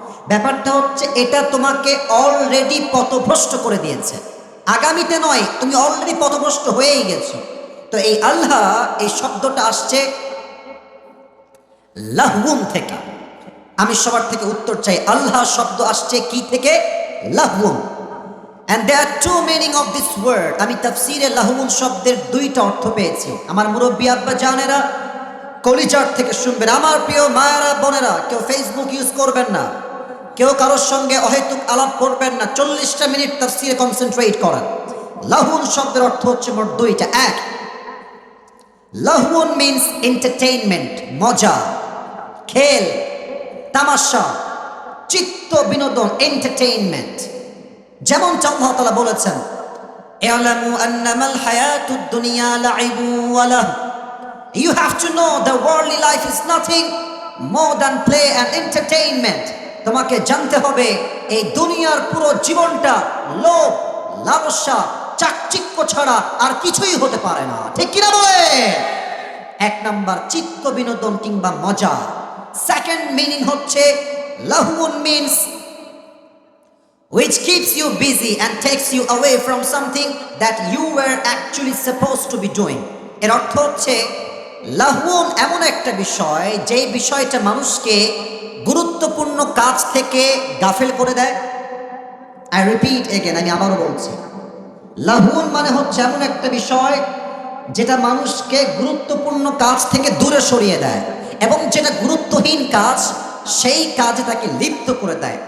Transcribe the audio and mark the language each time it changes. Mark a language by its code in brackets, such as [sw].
[bn] ব্যাপারটা হচ্ছে এটা তোমাকে অলরেডি পথভ্রষ্ট করে দিয়েছে, আগামীতে নয়, তুমি অলরেডি পথভ্রষ্ট হয়েই গেছো। তো এই আল্লাহ, এই শব্দটা আসছে লাহউন থেকে। আমি সবার থেকে উত্তর চাই, আল্লাহ শব্দ আসছে কি থেকে? লাহউন। [en] And there are 2 meaning of this word. [bn] আমি তাফসীরে লাহউন শব্দের 2টা অর্থ পেয়েছি। আমার মুরব্বী আব্বা জানেরা কলিজার থেকে শুনবেন। আমার প্রিয় মায়েরা বোনেরা, কেউ ফেসবুক ইউজ করবেন না, কেউ কারোর সঙ্গে অহেতুক আলাপ করবেন না, 40টা মিনিট তাফসীরে কনসেন্ট্রেট করেন। লাহউন শব্দের অর্থ হচ্ছে মোট 2টা। 1, লাহওয়ান মিন্স এন্টারটেইনমেন্ট, মজা, খেল, তামাশা, চিত্ত বিনোদন, এন্টারটেইনমেন্ট। যেমন আল্লাহ তাআলা বলেছেন, [ar] ই'লামু আন্নামাল হায়াতুদ দুনিয়া লাইবু ওয়া লাহু। [en] You have to know the worldly life is nothing more than play and entertainment. [bn] তোমাকে জানতে হবে এই দুনিয়ার পুরো জীবনটা লোভ, লালসা, চাকচিক্য ছাড়া আর কিছুই হতে পারে না। ঠিক কিনা বলে? এক নাম্বার চিত্ত বিনোদন কিংবা মজা। সেকেন্ড মিনিং হচ্ছে লাহওয়ান means [en] which keeps you busy and takes you away from something that you were actually supposed to be doing. [bn] এর অর্থ হচ্ছে লাহওয়ান এমন একটা বিষয় যেই বিষয়টা মানুষকে গুরুত্বপূর্ণ কাজ থেকে গাফেল করে দেয়। [en] I repeat again, [bn] আমি আবারও বলছি, লাহওয়ান মানে হচ্ছে এমন একটা বিষয় যেটা মানুষকে গুরুত্বপূর্ণ কাজ থেকে দূরে সরিয়ে দেয় এবং যেটা গুরুত্বহীন কাজ সেই কাজে তাকে লিপ্ত করে দেয়।